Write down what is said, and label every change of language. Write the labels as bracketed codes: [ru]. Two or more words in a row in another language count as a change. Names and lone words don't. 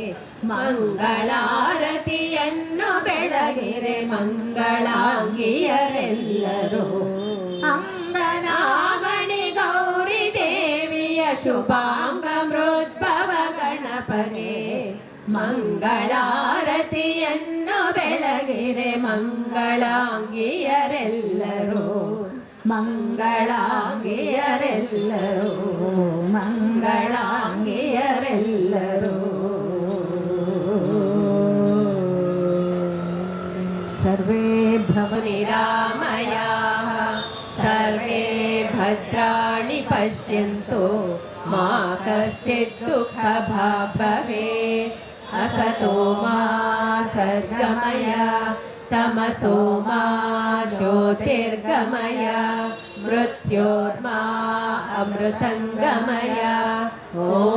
[kn] ಮಂಗಳಾರತಿಯನ್ನು ಬೆಳಗಿರೆ ಮಂಗಳಾಂಗಿಯರೆಲ್ಲರೂ ಅಂಗನಾಮಣಿ ಗೌರಿ ದೇವಿಯ ಶುಭಾಂಗ ಮೃದ್ಭವ ಗಣಪಗೆ ಮಂಗಳಾರತಿಯನ್ನು ಬೆಳಗಿರೆ ಮಂಗಳಾಂಗಿಯರೆಲ್ಲರೂ ಮಂಗಳಾಂಗಿಯರೆಲ್ಲರೂ ಮಂಗಳಾಂಗಿಯರೆಲ್ಲರೂ [sa] ಸರ್ವೇ ಭವನಿರಾಮಯಾಃ ಸರ್ವೇ ಭದ್ರಾಣಿ ಪಶ್ಯಂತು ಮಾ ಕಶ್ಚಿತ್ ದುಃಖಭಾಗ್ ಭವೇತ್ असतो मा सद्गमय तमसो मा ज्योतिर्गमय मृत्योर्मा अमृतंगमय ॐ